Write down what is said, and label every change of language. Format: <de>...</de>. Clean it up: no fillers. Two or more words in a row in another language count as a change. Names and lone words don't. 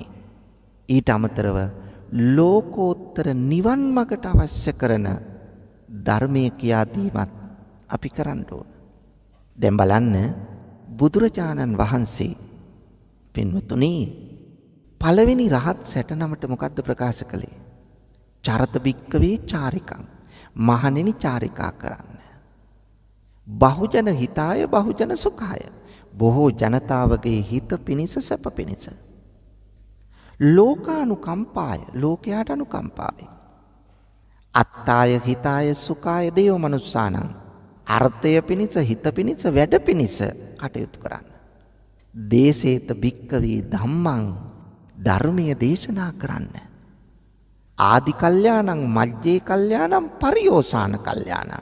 <si>ඊට අමතරව ලෝකෝත්තර නිවන් මාර්ගට අවශ්‍ය කරන ධර්මයේ කියා දීමත් අපි කරන්න ඕන. දැන් බලන්න බුදුරජාණන් වහන්සේ පින්වතුනි පළවෙනි රහත් 69ට මොකද්ද ප්‍රකාශ කළේ?</si> <pi>චරත බික්කවේ චාරිකං.</pi> <si>මහණෙනි චාරිකා කරන්න.</si> <pi>බහුජන හිතාය බහුජන සුඛාය.</pi> <si>බොහෝ ජනතාවගේ හිත පිණිස සැප පිණිස. ලෝකානුකම්පාය ලෝකයාට අනුකම්පාවෙන්.</si> <pi>අත්තාය හිතාය සුඛාය දේව මනුස්සානං.</pi> <si>අර්ථය පිණිස හිත පිණිස වැඩ පිණිස කටයුතු කරන්න.</si> <pi>දේසේත බික්කවේ ධම්මං</pi> <si>ධර්මයේ දේශනා කරන්න.</si> <pi>ආදි කල්යාණං මජ්ජේ කල්යාණං පරියෝසాన කල්යාණං.</pi>